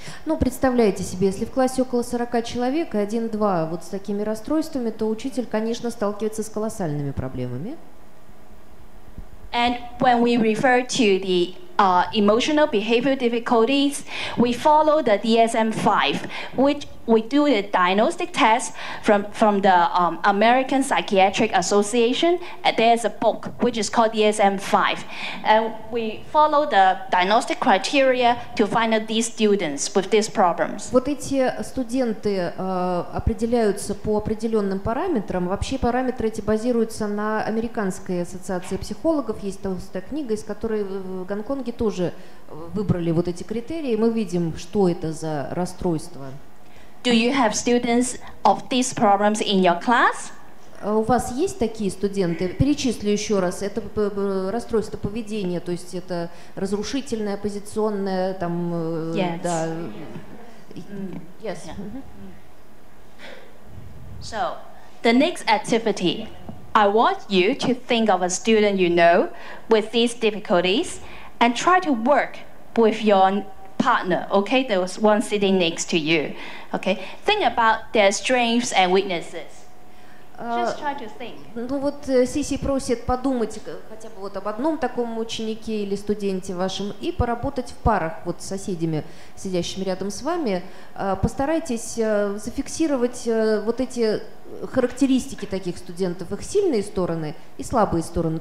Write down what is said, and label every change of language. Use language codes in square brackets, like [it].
[ru] Ну, представляете себе, если в классе около 40 человек, и 1-2 вот с такими расстройствами, то учитель, конечно, сталкивается с колоссальными проблемами. [en] And when we refer to the emotional behavioral difficulties, we follow the DSM-5, which we do the diagnostic test from the American Psychiatric Association. There's a book which is called DSM-5. And we follow the diagnostic criteria to find out these students with these problems. [ru] Вот эти студенты определяются по определенным параметрам. Вообще параметры эти базируются на Американской ассоциации психологов. Есть толстая книга, из которой в Гонконге тоже выбрали вот эти критерии. Мы видим, что это за расстройство. [en] Do you have students of these problems in your class? [ru] У вас есть такие студенты? Перечислю еще раз. Это расстройство поведения, то есть это разрушительное, оппозиционное, там, [en] Yes. [ru] да. [en] Yes. So, the next activity, I want you to think of a student you know with these difficulties and try to work with your partner, okay? There was one sitting next to you, okay? Think about their strengths and weaknesses. Just try to think. [ru] Ну вот Сиси просит подумать хотя бы вот об одном таком ученике или студенте вашем и поработать в парах вот с соседями, сидящими рядом с вами. Постарайтесь зафиксировать вот эти характеристики таких студентов, их сильные стороны и слабые стороны.